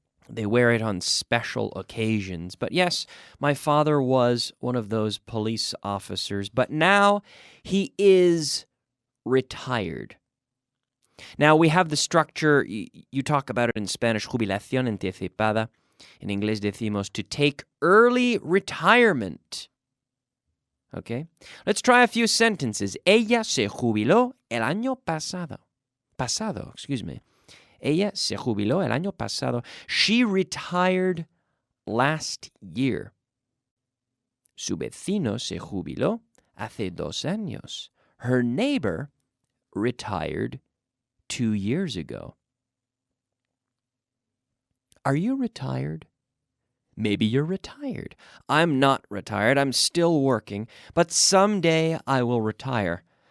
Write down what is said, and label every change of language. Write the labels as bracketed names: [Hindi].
[English] They wear it on special occasions. But yes, my father was one of those police officers, but now he is retired. Now, we have the structure, you talk about it in Spanish, jubilación anticipada. In English [Spanish] decimos [English] to take early retirement. Okay? Let's try a few sentences. [Spanish] Ella se jubiló el año pasado. Ella se jubiló el año pasado. [English] She retired last year. [Spanish] Su vecino se jubiló hace 2 años. [English] Her neighbor retired 2 years ago. Are you retired? Maybe you're retired. I'm not retired. I'm still working, but someday I will retire.